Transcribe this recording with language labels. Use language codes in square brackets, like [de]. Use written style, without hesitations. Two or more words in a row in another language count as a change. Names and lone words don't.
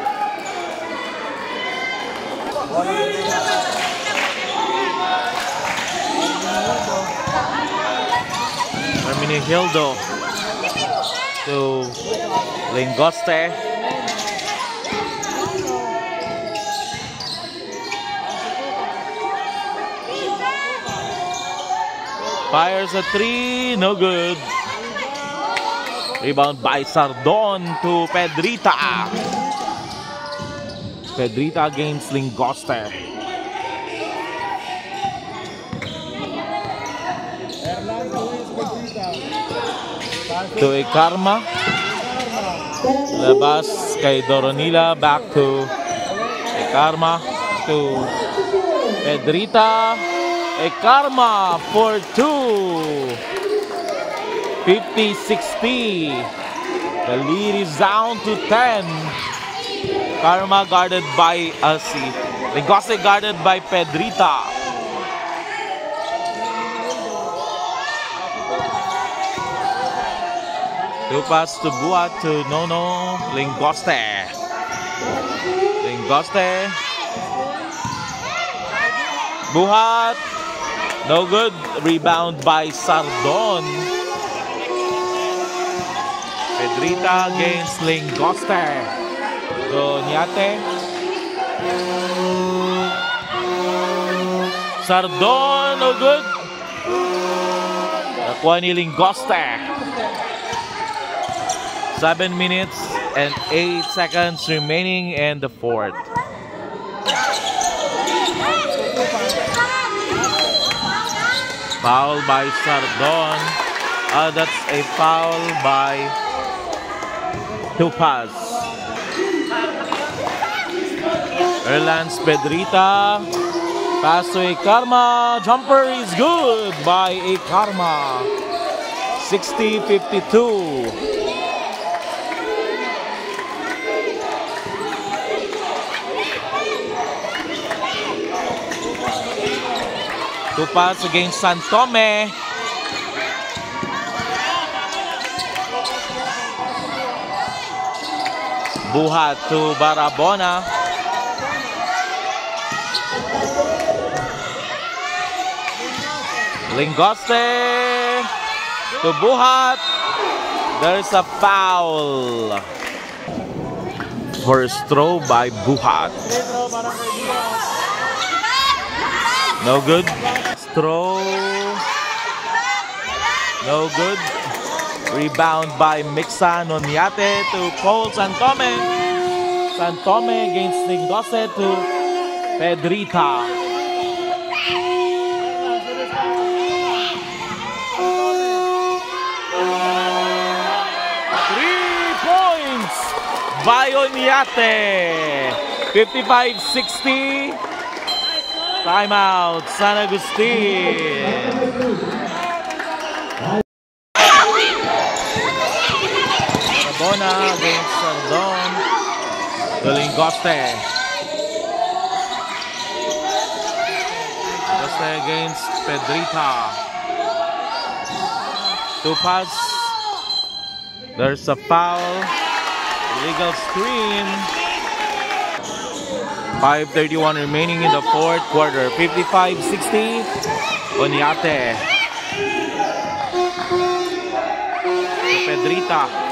[en] Hermenegildo to Lingoste. Fires a 3, no good. Rebound by Sardon to Pedrita. Pedrita against Lingoste. To Ekarma. [tl] Labas kay Doronila. [en] Back to Ekarma. To Pedrita. Ekarma for 2. 50-60. The lead is down to 10. Karma guarded by Lingoste guarded by Pedrita. Two pass to Buhat to Nono Lingoste. Lingoste. Buhat. No good. Rebound by Sardon. Pedrita against Lingoste. Doniate. Sardon. No good. [tl] Nakuha ni Lingoste. [en] 7 minutes and 8 seconds remaining in the fourth. Foul by Sardon. That's a foul by Tupaz. Erlans Pedrita. Pass to Ekarma. Jumper is good by Ekarma. 60-52. Tupaz against Santome. Buhat to Barabona. Lingoste to Buhat. There's a foul. First throw by Buhat. No good. Throw. No good. Rebound by Mixa Noniate to Cole Santome. Santome against Lingoste to Pedrita. by Oniate. 55-60. Timeout, San Agustin. Barabona against Sardon. Galingoste. Galingoste against Pedrita. Two pass. There's a foul. Illegal screen. 5:31 remaining in the fourth quarter. 55-60. Onyate. Pedrita.